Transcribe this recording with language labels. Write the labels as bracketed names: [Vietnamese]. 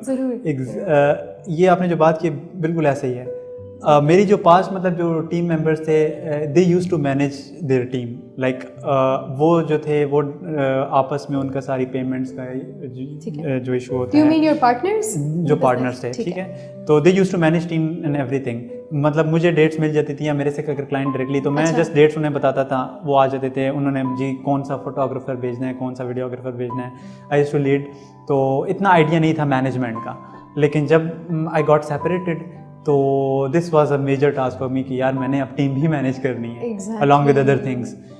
[Urdu] ضرور. یہ آپ نے جو بات کی بالکل ایسا ہی ہے. میری جو پاس مطلب جو ٹیم ممبرس تھے [English] They use to manage their team. [Urdu] Like وہ جو تھے وہ آپس میں ان کا ساری پیمنٹس کا جو ایشو ہوتا ہے، [English] you mean your partners, [Urdu] جو پارٹنرس تھے، ٹھیک ہے. [English] تو they use to manage team and every thing. [Urdu] مطلب مجھے ڈیٹس مل جاتی تھی یا میرے سے اگر کلائنٹ ڈائریکٹلی، تو میں جسٹ ڈیٹس انہیں بتاتا تھا، وہ آ جاتے تھے. انہوں نے جی کون سا فوٹوگرافر بھیجنا ہے، کون سا ویڈیوگرافر بھیجنا ہے، [English] I use to lead. [Urdu] تو اتنا آئیڈیا نہیں تھا مینجمنٹ کا. لیکن جب [English] I got separated تو this was a major task for me [Urdu] کہ یار میں نے اب ٹیم بھی مینیج کرنی ہے [English] along with other things.